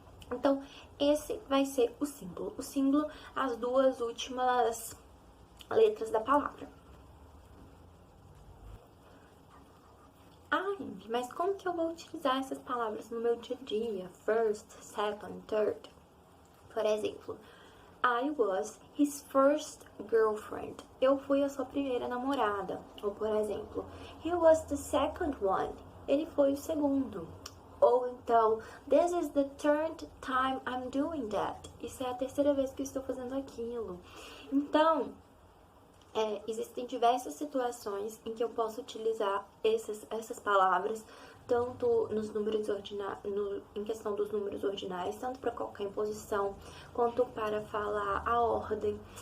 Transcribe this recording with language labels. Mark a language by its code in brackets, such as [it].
[pt] Então, esse vai ser o símbolo. O símbolo, as duas últimas letras da palavra. Mas como que eu vou utilizar essas palavras no meu dia a dia? [en] First, second, third. [pt] Por exemplo, [en] I was his first girlfriend. [pt] Eu fui a sua primeira namorada. Ou, por exemplo, [en] he was the second one. [pt] Ele foi o segundo. Ou então, [en] this is the third time I'm doing that. [pt] Isso é a terceira vez que eu estou fazendo aquilo. Então, existem diversas situações em que eu posso utilizar essas palavras, tanto nos números em questão dos números ordinais, tanto para colocar em posição, quanto para falar a ordem.